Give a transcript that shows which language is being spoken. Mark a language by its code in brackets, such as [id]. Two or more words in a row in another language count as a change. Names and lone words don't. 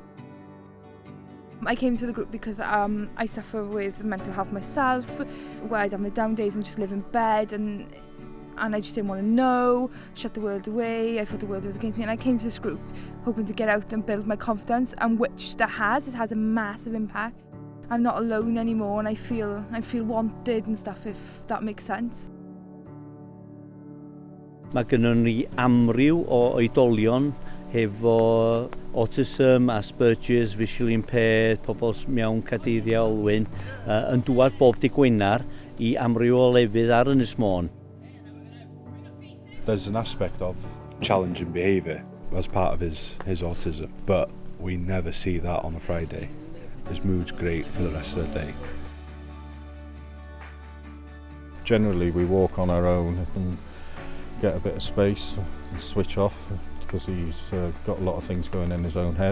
[en] I came to the group because I suffer with mental health myself, where I'd have my down days and just live in bed, and I just didn't want to know, shut the world away. I thought the world was against me, and I came to this group hoping to get out and build my confidence, and which it has a massive impact. I'm not alone anymore, and I feel wanted and stuff, if that makes sense. [cy] Mae gynnon ni amryw o oedolion hefo autism, Asperger's, [en] visually impaired, [cy] pobl mewn cadeiriau olwyn, yn dŵad bob dydd Gwener I amryw o lefydd ar Ynys Môn. [en] There's an aspect of challenging behaviour as part of his autism, but we never see that on a Friday. His mood's great for the rest of the day. Generally we walk on our own and get a bit of space and switch off, because he's got a lot of things going in his own head.